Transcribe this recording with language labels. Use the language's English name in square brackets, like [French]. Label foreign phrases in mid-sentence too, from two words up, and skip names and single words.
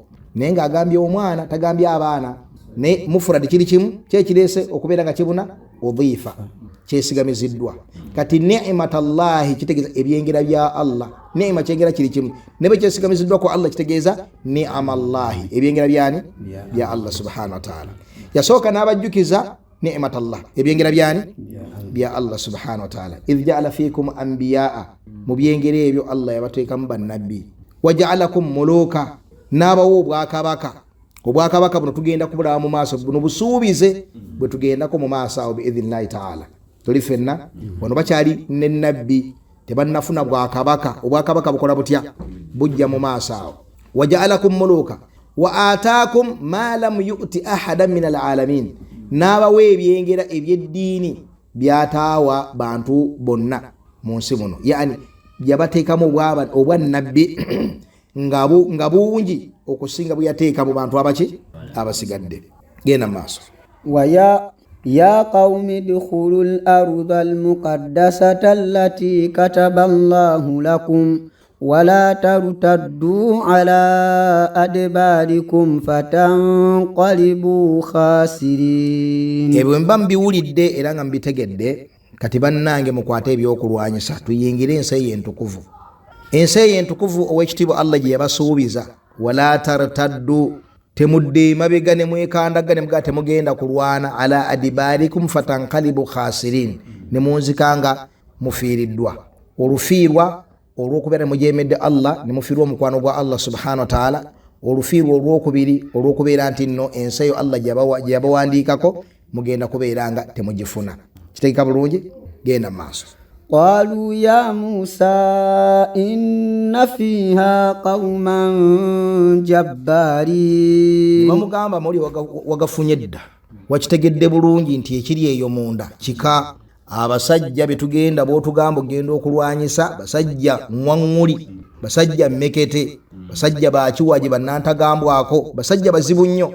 [Ganda] Naye ng'agambye omwana, tagambye abaana. Ne mufuradi kiri kimu kyekireese okubeera nga kibuna udhifa, kyesigamiziddwa. Kati ni'matallahi kitegeeza ebyengera bya Allah. Ni'ma kyengera kiri kimu, ne bwe kyesigamiziddwa ku Allah kitegeeza ni'amallahi, ebyengera byani? Bya Allah [Arabic] سبحانه وتعالى. [Ganda] Yasooka n'abajjukiza ni'matallah, ebyengera byani? Bya Allah [Arabic] سبحانه وتعالى. إذ جعل فيكم أنبياء, [Ganda] mu byengera ebyo Allah yabateekamu bannabbi. [Arabic] وجعلكم ملوكا, [Ganda] n'abawa obwakabaka. Obwakabaka buno tugenda kubulaba mu maaso, buno busuubize bwe tugendako mu maaso awo [Arabic] بإذن الله تعالى. [Ganda] Tuli fenna wano bakyali ne nabbi tebannafuna bwakabaka. Obwakabaka bukola butya? Bujja mu maaso awo. [Arabic] وجعلكم ملوكا وآتاكم ما لم يؤت أحدا من العالمين, [Ganda] n'abawa ebyengera ebyeddiini byataawa bantu bonna mu nsi muno. Yani yabateekamu obwannabbi nga bungi okusinga bwe yateeka mu bantu abaki abasigadde. Genda maaso. [Arabic] يا قوم ادخلوا الأرض المقدسة التي كتب الله لكم ولا ترتدوا على أدباركم فتنقلبوا خاسرين. [Ganda] Ebyo mba mbiwulidde era nga mbitegedde, kati bannange mukwate ebyokulwanyisa tuyingire ensi entukuvu. Ensi entukuvu ow'ekitiibwa Allah gye yabasuubiza, [Arabic] ولا ترتدوا, [Ganda] temudde mabega ne mwekandagane mga temugenda kulwana, [Arabic] على أدباركم فتنقلبوا خاسرين, [Ganda] ne munzikanga mufiiriddwa. Olufiirwa olw'okubeera mujemedde Allah, ne mufiirwa omukwano gwa Allah [Arabic] سبحانه وتعالى. [Ganda] Olufiirwa olw'okubiri olw'okubeera nti nno ensi eyo Allah gye yabawandiikako mugenda kubeera nga temugifuna. Kitegeka bulungi? Genda maaso. [Arabic] قالوا يا موسى إن فيها قوما جبارين. [Ganda] Bamugamba muri wagafunye dda, wakitegedde bulungi nti ekiri eyo munda kika abasajja betugenda b'otugamba ogenda okulwanyisa, basajja ngwaŋŋuli, basajja mmekete, basajja bakiwaje bannantagambwako, basajja bazibu nnyo.